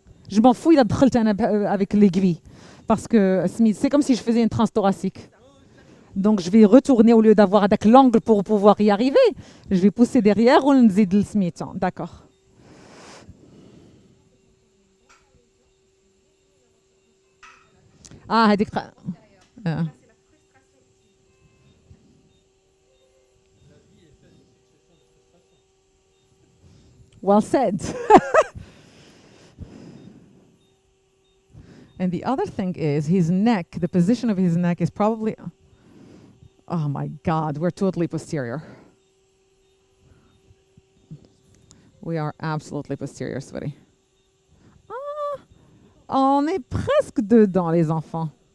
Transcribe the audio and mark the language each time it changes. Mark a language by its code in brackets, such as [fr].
[fr] Je m'en fous, il a [ar] دخلت [fr] avec l'aiguille. Parce que c'est comme si je faisais une transe thoracique. Donc je vais retourner au lieu d'avoir avec l'angle pour pouvoir y arriver. Je vais pousser derrière ou [ar] nzid [fr] le smith. D'accord. [en] Ah, [ar] هذيك [en] Well said. And the other thing is his neck, the position of his neck is probably, oh my God, we're totally posterior. We are absolutely posterior, sweetie. [fr] Ah, on est presque dedans, les enfants.